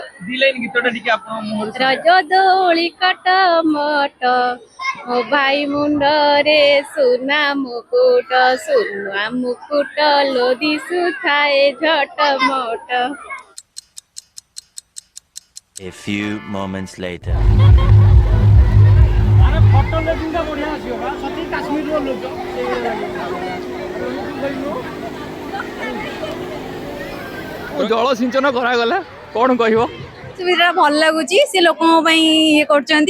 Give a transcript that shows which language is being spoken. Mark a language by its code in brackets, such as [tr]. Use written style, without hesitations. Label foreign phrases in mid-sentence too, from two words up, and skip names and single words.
[or] ଦି ଲାଇନ ଗୀତଟା ଟିକେ ଆପଣ ମୁହଁରୁ ରଜ ଦୋଳି କଟ ମଟ, ମୋ ଭାଇ ମୁଣ୍ଡରେ ସୁନା ମୁକୁଟ, ସୁନା ମୁକୁଟ ଲୋ ଦିଶୁଥାଏ ଝଟ ମଟ। [en] A few moments later. [or] ଆରେ ଫଟୋ ଲେଖିଂଟା ବଢ଼ିଆ ଆସିବ ବା ସତି କାଶ୍ମୀରର ଲୋକ ଜଳସିଞ୍ଚନ କରାଗଲା କଣ କହିବ? ସୁବିଧା ଭଲ ଲାଗୁଛି ସେ ଲୋକଙ୍କ ପାଇଁ ଇଏ କରୁଛନ୍ତି